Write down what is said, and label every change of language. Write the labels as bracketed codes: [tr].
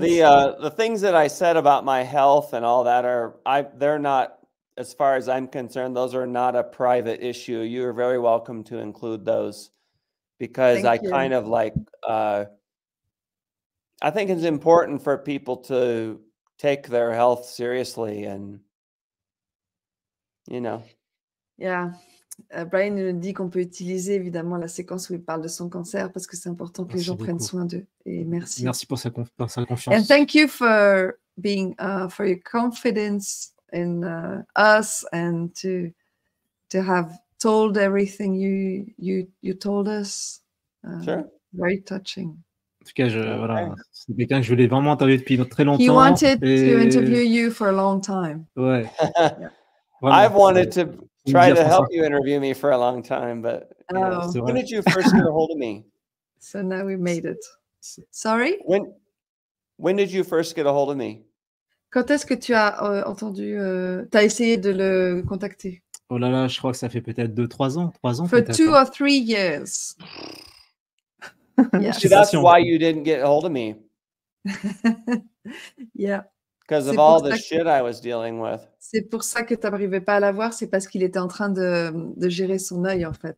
[en] the things that I said about my health and all that they're not, as far as I'm concerned, those are not a private issue. You are very welcome to include those, because kind of like I think it's important for people to take their health seriously, and you know. Yeah. [fr] Bryan nous dit qu'on peut utiliser évidemment la séquence où il parle de son cancer, parce que c'est important que les gens prennent soin d'eux. Et merci. Merci pour sa confiance. [en] And thank you for being for your confidence in us, and to have told everything you told us. Sure. Very touching. [fr] En tout cas, voilà, c'est quelqu'un que je voulais vraiment interviewer depuis très longtemps. [en] He wanted to interview you for a long time. [fr] Ouais. [en] Yeah. I've wanted to try to help you interview me for a long time, but you know, when did you first get a hold of me? So now we made it. Sorry? When did you first get a hold of me? [fr] Quand est-ce que tu as entendu, tu as essayé de le contacter? Oh là là, je crois que ça fait peut-être 2-3 ans. 3 ans [en] For [fr] peut-être. [en] 2 or 3 years. Yeah. See, that's why you didn't get a hold of me. Yeah. Because of all the shit I was dealing with. [fr] C'est pour ça que tu n'arrivais pas à l'avoir, c'est parce qu'il était en train de gérer son œil, en fait.